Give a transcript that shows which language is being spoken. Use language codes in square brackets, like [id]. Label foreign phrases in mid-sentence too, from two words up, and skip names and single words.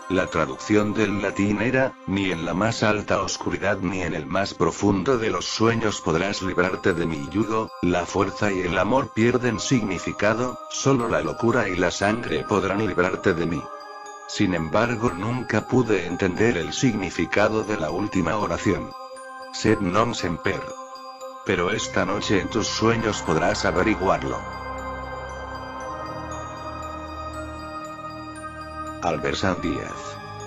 [es] La traducción del latín era: ni en la más alta oscuridad ni en el más profundo de los sueños podrás librarte de mi yugo. La fuerza y el amor pierden significado, solo la locura y la sangre podrán librarte de mí. Sin embargo, nunca pude entender el significado de la última oración. [la] Sed non semper. [es] Pero esta noche en tus sueños podrás averiguarlo. Albert Díaz.